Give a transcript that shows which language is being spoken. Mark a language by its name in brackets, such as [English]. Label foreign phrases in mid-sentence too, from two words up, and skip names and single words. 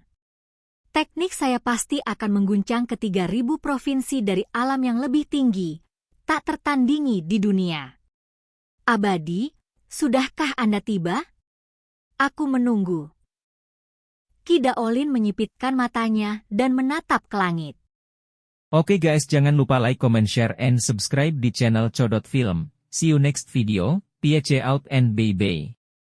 [Indonesian] Teknik saya pasti akan mengguncang ke 3.000 provinsi dari alam yang lebih tinggi, tak tertandingi di dunia. Abadi, sudahkah Anda tiba? Aku menunggu. Kidaolin menyipitkan matanya dan menatap ke langit. Oke guys, jangan lupa [English] like, comment, share, and subscribe [Indonesian] di channel Codot Film. [English] See you next video, peace out and bye-bye.